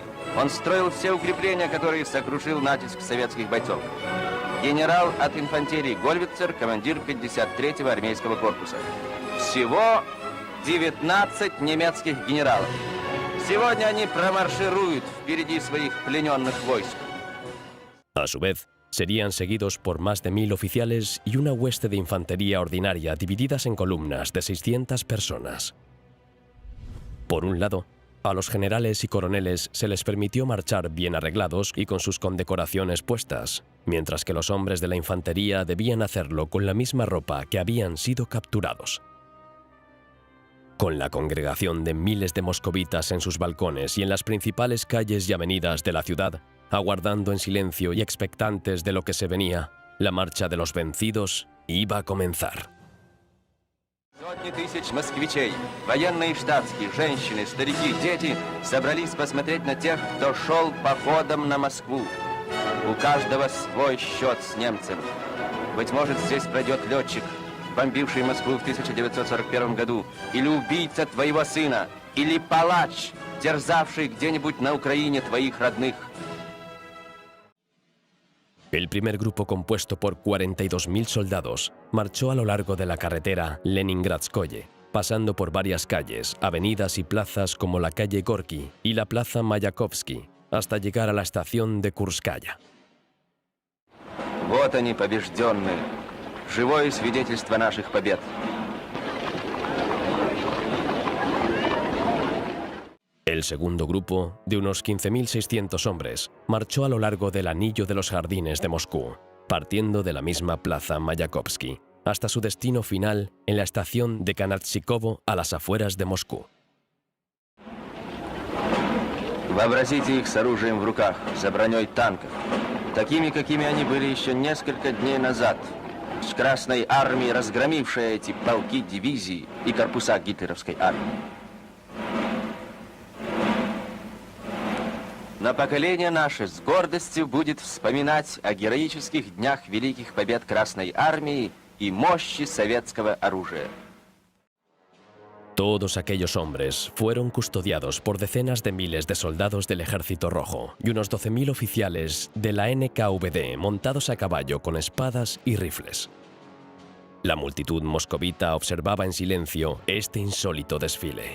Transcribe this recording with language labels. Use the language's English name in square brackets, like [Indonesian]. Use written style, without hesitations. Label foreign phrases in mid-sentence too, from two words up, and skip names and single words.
[Russian] Он строил все укрепления, которые сокрушил натиск советских бойцов. Генерал от инфантерии Гольвицер, командир 53-го армейского корпуса. Всего 19 немецких генералов. Сегодня они промаршируют впереди своих плененных войск. [Spanish] A su vez, serían seguidos por más de 1000 oficiales y una hueste de infantería ordinaria divididas en columnas de 600 personas. Por un lado, a los generales y coroneles se les permitió marchar bien arreglados y con sus condecoraciones puestas, mientras que los hombres de la infantería debían hacerlo con la misma ropa que habían sido capturados. Con la congregación de miles de moscovitas en sus balcones y en las principales calles y avenidas de la ciudad, aguardando en silencio y expectantes de lo que se venía, la marcha de los vencidos iba a comenzar. [Russian] Сотни тысяч москвичей, военные и штатские, женщины, старики, дети собрались посмотреть на тех, кто шел походом на Москву. У каждого свой счет с немцем. Быть может, здесь пройдет летчик, бомбивший Москву в 1941 году, или убийца твоего сына, или палач, терзавший где-нибудь на Украине твоих родных. [Spanish] El primer grupo, compuesto por 42.000 soldados, marchó a lo largo de la carretera Leningradskoye, pasando por varias calles, avenidas y plazas como la calle Gorki y la plaza Mayakovsky, hasta llegar a la estación de Kurskaya. [Russian] Вот они, побежденные, живое свидетельство наших побед. [Spanish] El segundo grupo, de unos 15.600 hombres, marchó a lo largo del anillo de los jardines de Moscú, partiendo de la misma plaza Mayakovsky, hasta su destino final en la estación de Kanatchikovo a las afueras de Moscú. [Russian] Вообразите их с оружием в руках, за броней танков, такими, какими они были еще несколько дней назад, с Красной армией, разгромившей эти полки, дивизии и корпуса гитлеровской армии. Но поколение наше с гордостью будет вспоминать о героических днях великих побед Красной армии y мощи советского оружия. [Spanish] Todos aquellos hombres fueron custodiados por decenas de miles de soldados del Ejército Rojo y unos 12.000 oficiales de la NKVD montados a caballo con espadas y rifles. La multitud moscovita observaba en silencio este insólito desfile.